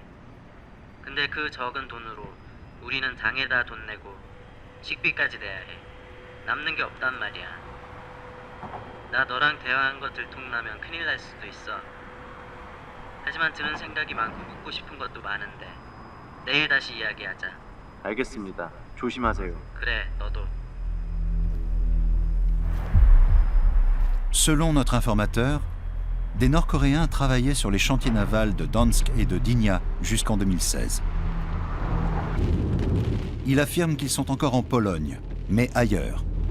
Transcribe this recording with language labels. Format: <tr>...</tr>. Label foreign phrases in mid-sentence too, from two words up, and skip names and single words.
<ko>근데 그 적은 돈으로 우리는 당에다 돈 내고 식비까지 내야 해. 남는 게 없단 말이야. 나 너랑 대화한 거 들통나면 큰일 날 수도 있어. 하지만 드는 생각이 많고 묻고 싶은 것도 많은데 내일 다시 이야기하자. 알겠습니다. 조심하세요. 그래, 너도.</ko> <fr>Selon notre informateur, des Nord-Coréens travaillaient sur les chantiers navals de Dansk et de Dynia jusqu'en 2016. Il affirme qu'ils sont encore en Pologne, mais ailleurs.</fr>